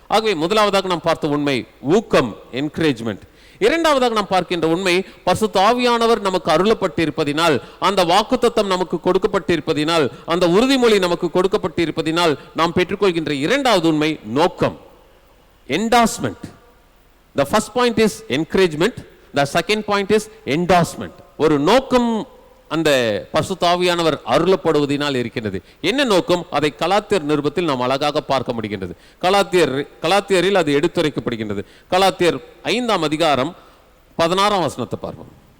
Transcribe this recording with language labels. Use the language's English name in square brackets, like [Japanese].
[Tamil] ஆகவே முதலாவதாக நாம் பார்த்த உண்மை ஊக்கம், என்கரேஜ்மெண்ட். இரண்டாவதாக நாம் பார்க்கின்ற உண்மை, பரிசுத்த ஆவியானவர் நமக்கு அருளப்பட்டிருப்பதினால், அந்த வாக்குத்தத்தம் நமக்கு கொடுக்கப்பட்டிருப்பதினால், அந்த உறுதிமொழி நமக்கு கொடுக்கப்பட்டிருப்பதினால் நாம் பெற்றுக்கொள்கின்ற இரண்டாவது உண்மை நோக்கம், endorsement. [English] The first point is encouragement, the second point is endorsement. [Tamil] ஒரு நோக்கம் அந்த பரிசுத்த ஆவியானவர் அருளப்படுவதினால் இருக்கின்றது. என்ன நோக்கம்? அதை கலாத்தியர் நிருபத்தில் நாம் அழகாக பார்க்க முடிகின்றது. கலாத்தியரில் அது எடுத்துரைக்கப்படுகின்றது. கலாத்தியர் 5ஆம் அதிகாரம் 16ஆம் வசனத்தை பார்ப்போம்.